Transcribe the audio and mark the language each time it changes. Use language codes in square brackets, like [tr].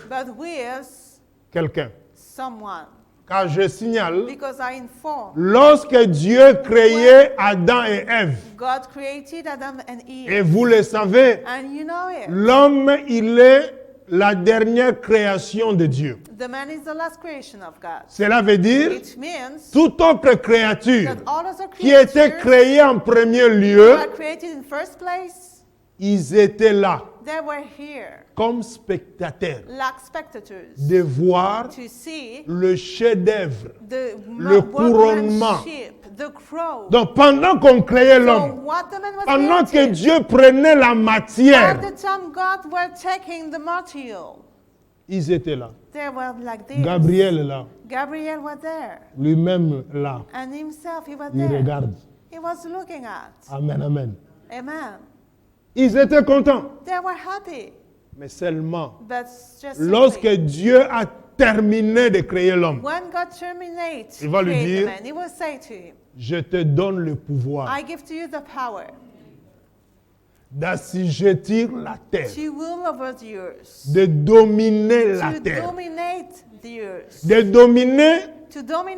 [en] but with [fr] quelqu'un. [en] someone. [fr] Car je signale, [en] Because I inform, [fr] lorsque Dieu créait Adam et Ève, [en] God created Adam and [fr] et [en] Eve, [fr] vous le savez, [en] and you know it. [fr] l'homme, il est la dernière création de Dieu. [en] The man is the last creation of God. [fr] Cela veut dire, [en] It means [fr] toute autre créature [en] that all other [fr] qui était [en] creatures [fr] créée en premier [en] who [fr] lieu, [en] are created in first place, [fr] ils étaient là [en] they were here, [fr] comme spectateurs [en] like spectators, [fr] de voir [en] to see [fr] le chef-d'œuvre. [en] the [fr] Le couronnement. [en] workmanship, the crown. [fr] Donc pendant qu'on créait [en] So [fr] l'homme, [en] what the man was [fr] pendant que [en] created, [fr] Dieu prenait la [en] at [fr] matière, [en] the time God were taking the material, [fr] ils étaient là. [en] they were like this. [fr] Gabriel est là, [en] Gabriel was there, [fr] lui-même là. [en] and himself he was [fr] Il [en] there. [fr] regarde. [en] He was looking at. Amen, amen. Amen. [fr] Ils étaient contents. [en] They were happy, [fr] Mais seulement [en] but just [fr] lorsque [en] simply, [fr] Dieu a terminé de créer l'homme, [en] when God terminates [fr] Il va lui [en] create [fr] dire, [en] the man, he will say to him, [fr] je te donne le pouvoir [en] I give to you the power [fr] d'assujettir la terre, [en] to rule over the earth, [fr] de dominer la [en] to [fr] terre, [en] dominate the earth, [fr] de dominer [en] to dominate